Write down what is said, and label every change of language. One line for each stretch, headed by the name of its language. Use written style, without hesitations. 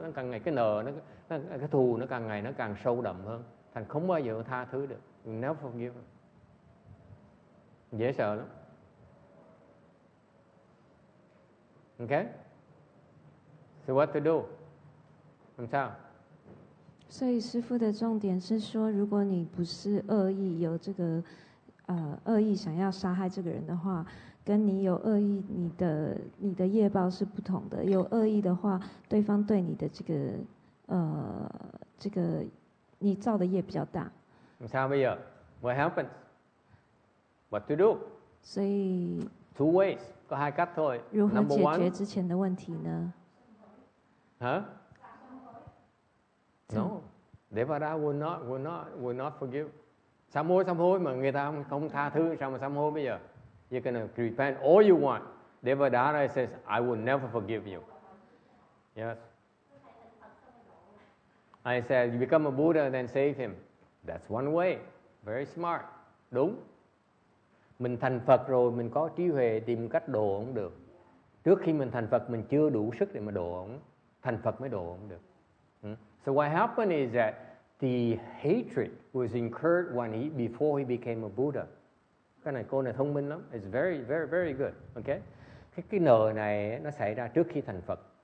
Vietnamese: Nó càng ngày cái nợ, cái thù nó càng ngày nó càng sâu đậm hơn. Thành không bao giờ tha thứ được.
English: You never forgive him.
Vietnamese: Dễ sợ lắm.
English: Okay? So what to do?
Vietnamese: Làm sao?
Chinese: 所以师父的重点是说，如果你不是恶意，有这个恶意想要杀害这个人的话，跟你有恶意，你的业报是不同的。有恶意的话，对方对你的这个你造的业比较大。
Vietnamese: Sao bây giờ?
English: What happens? What to do?
Chinese: 所以
English: Two ways.
Vietnamese: Có hai cách thôi.
Chinese: 如何
English: Number
Chinese: 解
English: one.
Chinese: 决之前的问题呢？
English: Huh? No. Devada will not forgive.
Vietnamese: Sám hối mà người ta không tha thứ, sao mà sám hối bây giờ?
English: You're gonna repent all you want. Devada says, I will never forgive you. Yes. I said, you become a Buddha, then save him. That's one way. Very smart. Đúng.
Vietnamese: Mình thành Phật rồi, mình có trí huệ tìm cách độ ông được. Trước khi mình thành Phật, mình chưa đủ sức để mà độ ông. Thành Phật mới độ ông được.
English: So what happened is that the hatred was incurred before he became a Buddha.
Vietnamese: Cái này cô này thông minh lắm.
English: It's very, very, very good. Okay?
Vietnamese: Cái nợ này nó xảy ra trước khi thành Phật.